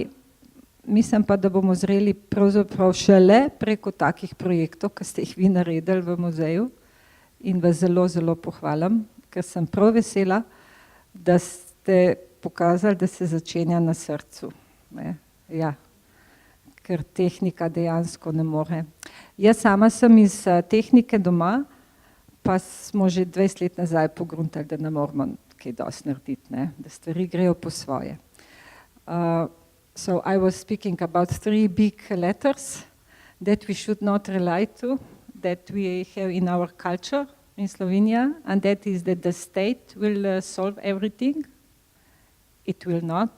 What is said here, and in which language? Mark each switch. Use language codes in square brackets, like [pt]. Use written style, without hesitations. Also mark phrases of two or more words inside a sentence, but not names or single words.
[sl] Mislim pa, da bomo zreli pravzaprav šele preko takih projektov, ki ste jih vi naredili v muzeju, in vas zelo, zelo pohvalim, ker sem prav vesela, da ste pokazali, da se začenja na srcu. Ne? Ja, ker tehnika dejansko ne more. Jaz sama sem iz tehnike doma, pa smo že 20 let nazaj pogruntali, da ne moramo kaj dosti narediti, ne? Da stvari grejo po svoje. [en] So I was speaking about 3 big letters that we should not rely to, that we have in our culture in Slovenia, and that is that the state will solve everything. It will not.